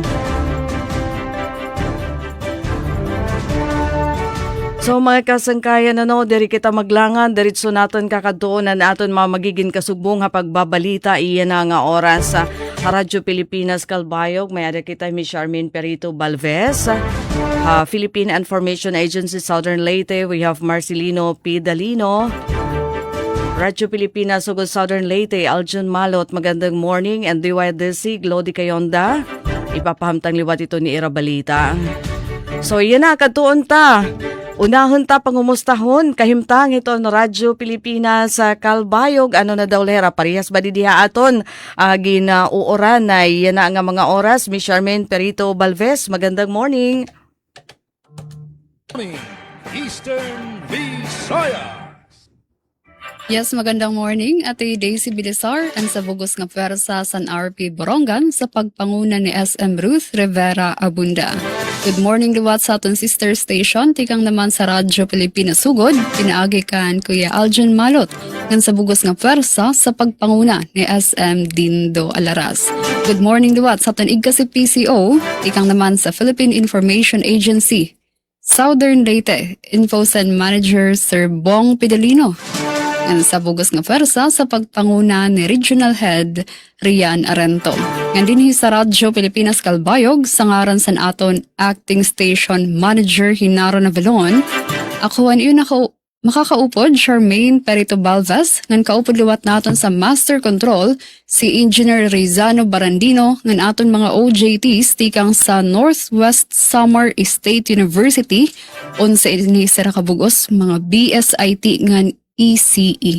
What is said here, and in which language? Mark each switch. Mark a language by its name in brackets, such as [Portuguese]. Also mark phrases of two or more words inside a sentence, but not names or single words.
[Waray] So mga kasangkayan diri kita maglangan, diritso naton kakadtuonan aton mga magiging kasubong pagbabalita iyan na nga oras sa Radyo Pilipinas Calbayog. May ada kita mi Charmaine Perito Balvez, Philippine Information Agency Southern Leyte. [English] We have Marcelino P. Dalino, Radyo Pilipinas Sugod Southern Leyte, Aljon Malot. Magandang morning. And DYDC Glody Kayonda. [Waray] Ipapahamtang liwat ito ni Ira Balita. So iyan na kadtuon ta. Unahon ta pangumustahon kahimtang ito ng Radyo Pilipinas sa Calbayog. Ano na daw lera parehas ba diha aton ginauoran na yan na nga mga oras. Miss Charmaine Perito Balvez, magandang morning. Eastern Visayas. Yes, magandang morning. Ate Daisy Bilisar ang sa bugos nga pwersa San RP Borongan sa pagpanguna ni SM Ruth Rivera Abunda. [English] Good morning [Waray] liwat sa aton sister station, tikang naman sa Radyo Pilipinas Sugod, pinaagi kan Kuya Aljon Malot ng sa bugos nga pwersa sa pagpanguna ni SM Dindo Alaras. [English] Good morning [Waray] liwat sa aton igka si PCO, tikang naman sa Philippine Information Agency Southern Leyte, Infocen Manager Sir Bong Pidalino. Ang sa bugos nga pwersa sa pagpanguna ni Regional Head Rian Arento. Nga dinhi sa Radyo Pilipinas Calbayog sa ngaran san aton Acting Station Manager Hinaro Navalon. Ako yun makakaupod Charmaine Perito Balvez ngan kaupod liwat naton sa Master Control si Engineer Rizano Barandino ngan aton mga OJTs tikang sa Northwest Samar State University unsa ini sa kabugos mga BSIT ngan ECE.